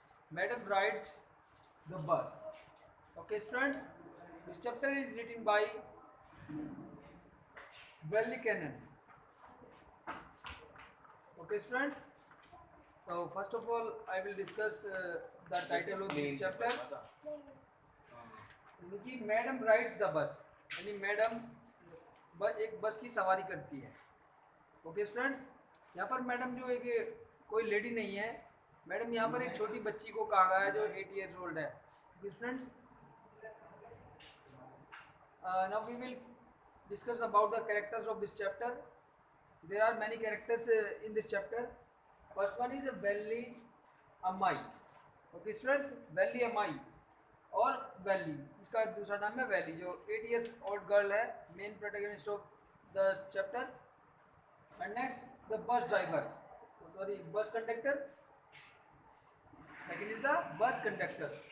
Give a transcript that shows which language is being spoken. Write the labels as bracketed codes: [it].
[en] Madam rides the bus. Okay, students. This chapter is written by Welly Cannon. Okay, students. So first of all, I will discuss the title of this chapter. [hi] कि madam rides the bus, यानी madam एक बस की सवारी करती है। Okay students, यहाँ पर मैडम जो एक कोई लेडी नहीं है, मैडम यहाँ पर एक छोटी बच्ची को कहा गया है जो [en] 8 years old [hi] है। [en] Students, now we will discuss about the characters of this chapter. There are many characters in this chapter. First one is Welly Amai. Okay students, Welly Amai [hi] और वैली, इसका दूसरा नाम है वैली, जो [en] 8 years old girl है, main protagonist of the chapter. And next the bus driver, sorry bus conductor, second is the bus conductor.